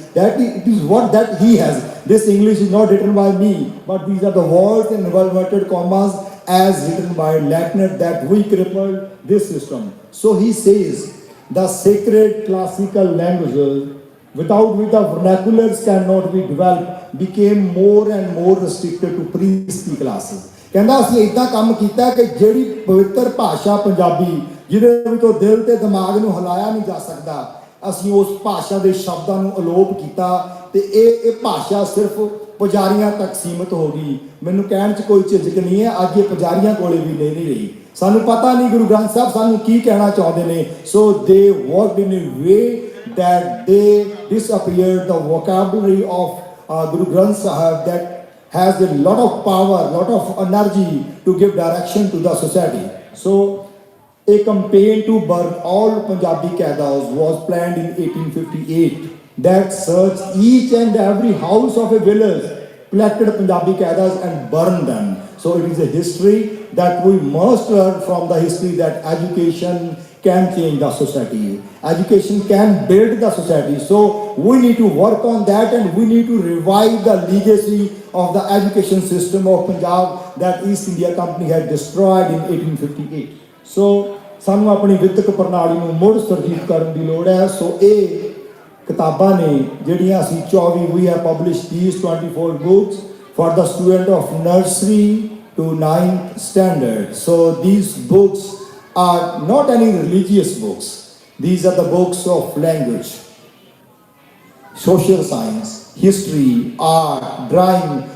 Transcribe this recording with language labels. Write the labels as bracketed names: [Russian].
[English] That it is what that he has. This English is not written by me, but these are the words in inverted commas as written by Lackner, that we crippled this system. So he says, the sacred classical languages without which the vernaculars cannot be developed became more and more restricted to priestly classes. [Punjabi] ਕਹਿੰਦਾ ਅਸੀਂ ਇਦਾਂ ਕੰਮ ਕੀਤਾ ਕਿ ਜਿਹੜੀ ਪਵਿੱਤਰ ਭਾਸ਼ਾ ਪੰਜਾਬੀ, ਜਿਹਦੇ ਵਿੱਚੋਂ ਦਿਲ ਤੇ ਦਿਮਾਗ ਨੂੰ ਹਿਲਾਇਆ ਨਹੀਂ ਜਾ ਸਕਦਾ, ਅਸੀਂ ਉਸ ਭਾਸ਼ਾ ਦੇ ਸ਼ਬਦਾਂ ਨੂੰ ਅਲੋਪ ਕੀਤਾ ਤੇ ਇਹ ਭਾਸ਼ਾ ਸਿਰਫ ਪੁਜਾਰੀਆਂ ਤੱਕ ਸੀਮਿਤ ਹੋ ਗਈ। ਮੈਨੂੰ ਕਹਿਣ 'ਚ ਕੋਈ ਝਿਜਕ ਨਹੀਂ ਹੈ, ਅੱਜ ਇਹ ਪੁਜਾਰੀਆਂ ਕੋਲੇ ਵੀ ਨਹੀਂ ਰਹੀ। ਸਾਨੂੰ ਪਤਾ ਨਹੀਂ ਗੁਰੂ ਗ੍ਰੰਥ ਸਾਹਿਬ ਸਾਨੂੰ ਕੀ ਕਹਿਣਾ ਚਾਹੁੰਦੇ ਨੇ। [English] So they worked in a way that they disappeared the vocabulary of Guru Granth Sahib that has a lot of power, lot of energy to give direction to the society. So a campaign to burn all Punjabi Qaidas was planned in 1858 that searched each and every house of a village, collected Punjabi Qaidas and burned them. So it is a history that we must learn from the history, that education can change the society. Education can build the society. So we need to work on that, and we need to revive the legacy of the education system of Punjab that East India Company had destroyed in 1858. [Punjabi] So ਸਾਨੂੰ ਆਪਣੀ ਵਿੱਦਿਅਕ ਪ੍ਰਣਾਲੀ ਨੂੰ ਮੁੜ ਸੁਰਜੀਤ ਕਰਨ ਦੀ ਲੋੜ ਹੈ। ਸੋ ਇਹ ਕਿਤਾਬਾਂ ਨੇ ਜਿਹੜੀਆਂ ਅਸੀਂ 24 [English] we have published these 24 books for the student of nursery to 9th standard. So these books are not any religious books. These are the books of language, social science, history, art, drawing.